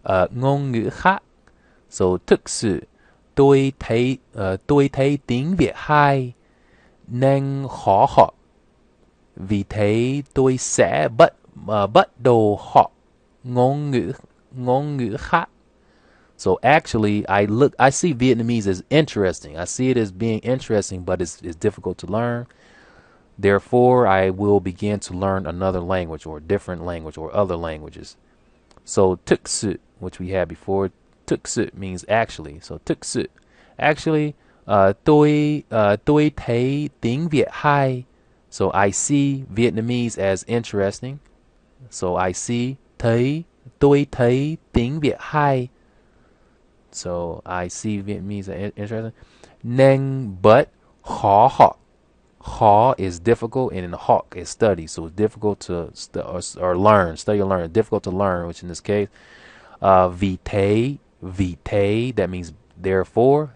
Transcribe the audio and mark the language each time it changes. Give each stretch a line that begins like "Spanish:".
Vietnamese: Ngôn ngữ khác. So thực sự tôi thấy tiếng Việt hay nên khó học. Vì thế tôi sẽ bắt đầu học ngôn ngữ khác.
English: So actually, I see Vietnamese as interesting. I see it as being interesting, but it's difficult to learn. Therefore, I will begin to learn another language or a different language or other languages. So thực sự, which we had before, thực sự means actually.
Vietnamese: So thực sự,
English: actually,
Vietnamese: tôi thấy tiếng Việt hay.
English: So I see Vietnamese as interesting. So I see
Vietnamese: tôi thấy tiếng Việt hay.
English: So I see Vietnamese as interesting. Nên, but
Vietnamese: khó học.
English: Khó is difficult, and then hawk is study. So it's difficult to or learn, study or learn. Difficult to learn, which in this case,
Vietnamese: vì thế,
English: that means therefore.